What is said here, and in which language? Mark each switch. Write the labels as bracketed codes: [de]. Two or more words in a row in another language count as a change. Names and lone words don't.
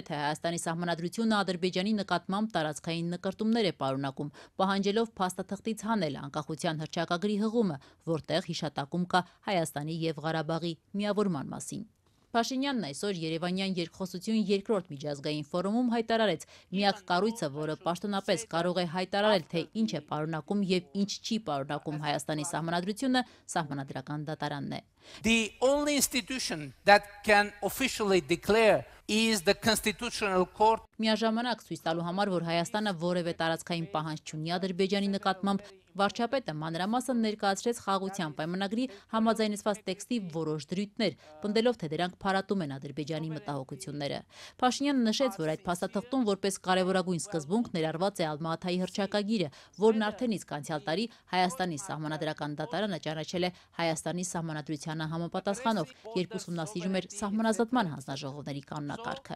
[hy] թե Հայաստանի սահմանադրությունը Ադրբեջանի նկատմամբ տարածքային նկրտումներ է պարունակում, պահանջելով փաստաթղթից հանել անկախության հռչակագրի հղումը, որտեղ հիշատակում կա Հայաստանի եւ Ղարաբաղի միավորման մասին։ Փաշինյանն այսօր Երևանյան երկխոսություն երկրորդ միջազգային ֆորումում հայտարարեց, միակ կառույցը, որը պաշտոնապես կարող է հայտարարել, թե ինչ է պարունակում եւ ինչ չի պարունակում Հայաստանի սահմանադրությունը, սահմանադրական դատարանն է։ [en] The only institution that can officially declare is the Constitutional Court. [hy] Միաժամանակ ցույց տալու համար, որ Հայաստանը որևէ տարածքային պահանջ չունի Ադրբեջանի նկատմամբ, վարչապետը մանրամասն ներկայացրեց խաղաղության պայմանագրի համաձայնեցված տեքստի որոշ դրույթներ, պնդելով, թե դրանք փարատում են Ադրբեջանի մտահոգությունները։ Փաշինյանը նշեց, որ այդ փաստաթղթում որպես կարևորագույն սկզբունք ներառված է Ալմա-Աթայի հռչակագիրը, որն արդեն իսկ անցյալ տարի Հայաստանի սահմանադրական դատարանը ճանաչել է Հայաստանի սահմանադրությանը համապատասխանող, երբ ուսումնասիրում էր սահմանազատման հանձնաժողովների կանոնակարգը։